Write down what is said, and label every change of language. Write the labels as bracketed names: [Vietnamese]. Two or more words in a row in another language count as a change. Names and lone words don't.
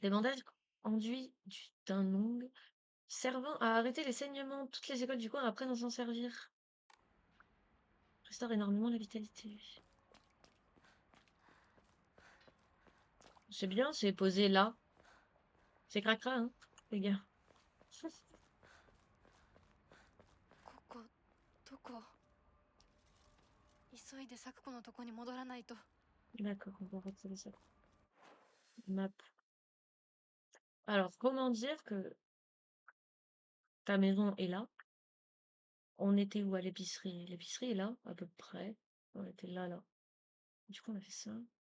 [French] Des bandages enduits d'un ongle servant à arrêter les saignements. Toutes les écoles du coin apprennent à s'en servir. Restaure énormément la vitalité. C'est bien, c'est posé là. C'est cracra, hein, les gars. [Japanese] ここどこ急いで咲子のとこに戻らないと [French] D'accord, on va retrouver ça. Map. Alors, comment dire que ta maison est là? On était où à l'épicerie? L'épicerie est là, à peu près. On était là, là. Du coup, on a fait ça.